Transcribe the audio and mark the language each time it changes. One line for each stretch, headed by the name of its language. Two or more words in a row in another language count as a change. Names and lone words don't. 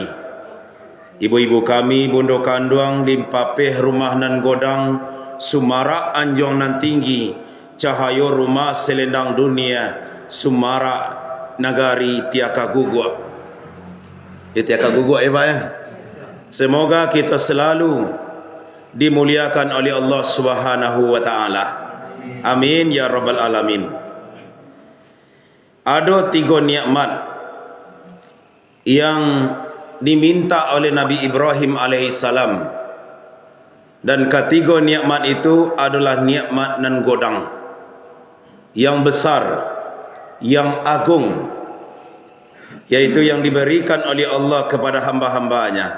Minangkabau: Ibu-ibu kami, bundo kanduang, limpapeh rumah nan godang, sumarak anjong nan tinggi, cahayo rumah selendang dunia, sumara nagari tiaka guguk. Tiaka guguk Pak ya.
Indonesian: Semoga kita selalu dimuliakan oleh Allah
Arabic: Subhanahu wa taala. Amin ya rabbal alamin.
Indonesian: Ada 3 nikmat yang diminta oleh Nabi Ibrahim alaihissalam, dan ketiga nikmat itu adalah nikmat
Minangkabau: nan godang
Indonesian: yang besar, yang agung, yaitu yang diberikan oleh Allah kepada hamba-hambanya.